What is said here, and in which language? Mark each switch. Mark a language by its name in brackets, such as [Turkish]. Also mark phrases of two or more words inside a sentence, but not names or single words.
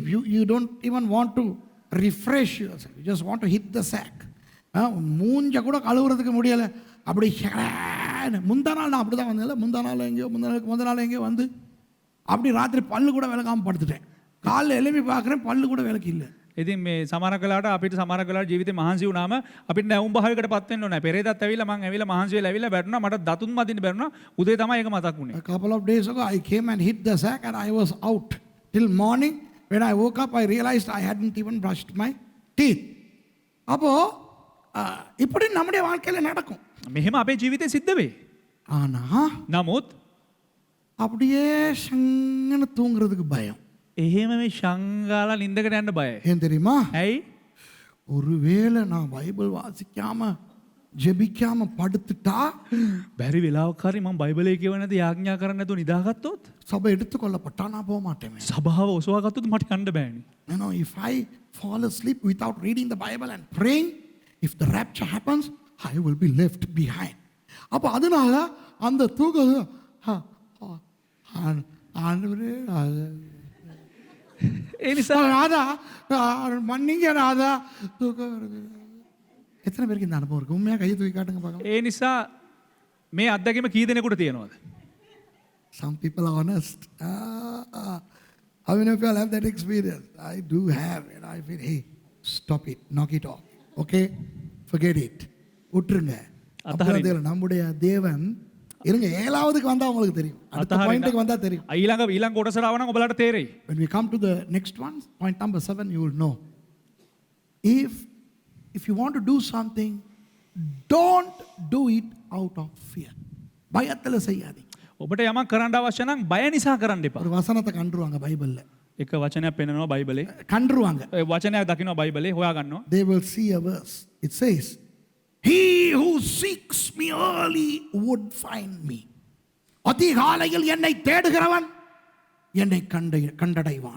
[English] You don't even want to refresh yourself. You just want to hit the sack. [Tamil] மூஞ்ச கூட கழுவுறதுக்கு முடியல. அப்படி முந்தா நாள் நான் அப்படி தான் வந்தேன். முந்தா நாள் எங்கேயோ வந்து அப்படி ராத்திரி பல்லு கூட விளக்காமல் படுத்துட்டேன். காலைல எழுப்பி பார்க்குறேன் பல்லு கூட விளக்கு இல்லை. [Sinhala] ඉතින් මේ සමහර කලාවට අපිට සමහර කලාවට ජීවිතේ මහන්සි වුණාම අපිට නැවුම් භාවයකට පත් වෙන්න ඕනේ. පෙරේදත් ඇවිල්ලා මං ඇවිල්ලා මහන්සි වෙලා ඇවිල්ලා වැටුණා. මට දතුන් මදින්න බැරුණා. උදේ තමයි ඒක මතක් වුණේ. [English] A couple of days ago I came and hit the sack and I was out till morning. When I woke up I realized I hadn't even brushed my teeth. [Tamil] அப்போ இப்படி நம்முடைய வாழ்க்கையில நடக்கும். [Sinhala] මෙහෙම අපේ ජීවිතේ සිද්ධ වෙයි. [Tamil] ஆனா [Sinhala] නමුත් [Tamil] அப்படியே சங்கன்னு தூங்குறதுக்கு பயம். [Sinhala] එහෙම මේ ශංගාලා නින්දකට යන්න බයයි. [Tamil] ஏன் தெரியுமா? [Sinhala] ඇයි? [Tamil] ஒருவேளை நான் பைபிள் வாசிக்காம ஜெபிக்காம படுத்துட்டா [Sinhala] බැරි වෙලාවක හරි මම බයිබලයේ කියවන්නේ නැති යාඥා කරන්නේ නැතුව නිදාගත්තොත් [Tamil] சபை எடுத்துக்கொள்ளப்பட்டா நான் போக மாட்டேன். [Sinhala] සභාව ඔසවා ගත්තොත් මට යන්න බෑනේ. [English] You know, if I fall asleep without reading the Bible and praying, if the rapture happens, I will be left behind. [Tamil] அப்போ அதனால அந்த தூக்கம் ஆண்டவரே [Sinhala] ඒ නිසා [Tamil] ராதா மன்னிங்க ராதா தூக்கம் வருது. எத்தனை பேருக்கு இந்த அனுபவம் இருக்கு? உண்மையா கையை தூக்கி காட்டுங்க பார்க்கலாம். [Sinhala] ඒ නිසා මේ අත්දැකීම කී දෙනෙකුට තියෙනවද? [English] Some people are honest. How many of you all have that experience? I do have, and I feel, hey, stop it, knock it off. Okay, forget it. [Tamil] விட்டுருங்க. அப்போ நம்முடைய தேவன் இருங்க 7வதுக்கு வந்தா உங்களுக்கு தெரியும். அடுத்த பாயிண்ட்க்கு வந்தா தெரியும். [Sinhala] ඊළඟ කොටසට ආව නම් ඔයාලට තේරෙයි. [English] When we come to the next one, point number 7, you will know. If you want to do something, don't do it out of fear. [Tamil] பயத்துல செய்யாதீங்க. [Sinhala] ඔබට යමක් කරන්න අවශ්‍ය නම් බය නිසා කරන්න එපා. [Tamil] ஒரு வசனத்தை கண்டுருவாங்க பைபிள்ல. [Sinhala] එක වචනයක් පෙන්නනවා බයිබලේ. [Tamil] கண்டுருவாங்க. [Sinhala] ඒ වචනයක් දකින්නවා බයිබලේ හොයා ගන්නවා. [English] They will see a verse. It says, "He who seeks me early would find me." [Tamil] அதிகாலையில் என்னை தேடுகிறவன் என்னை கண்டடைவான்.